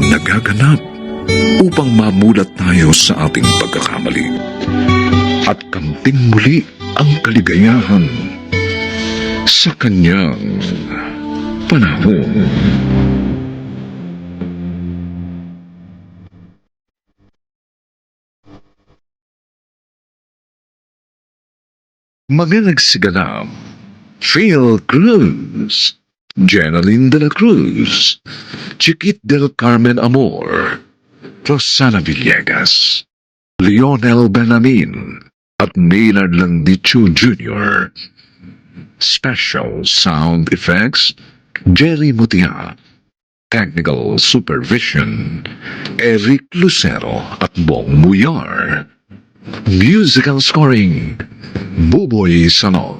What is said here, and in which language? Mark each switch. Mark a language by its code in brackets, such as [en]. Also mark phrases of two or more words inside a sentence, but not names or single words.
[tl] nagaganap upang mamulat tayo sa ating pagkakamali at kamting muli ang kaligayahan sa kanyang panahon. Mga nagsiganap, Phil Cruz, Jenaline de la Cruz, Chiquit del Carmen Amor, Rosana Villegas, Lionel Benamin, at Maynard Landicho Jr. [en] Special Sound Effects, Jerry Mutia. Technical Supervision, Eric Lucero at Bong Muyar. Musical Scoring, Buboy Sanog.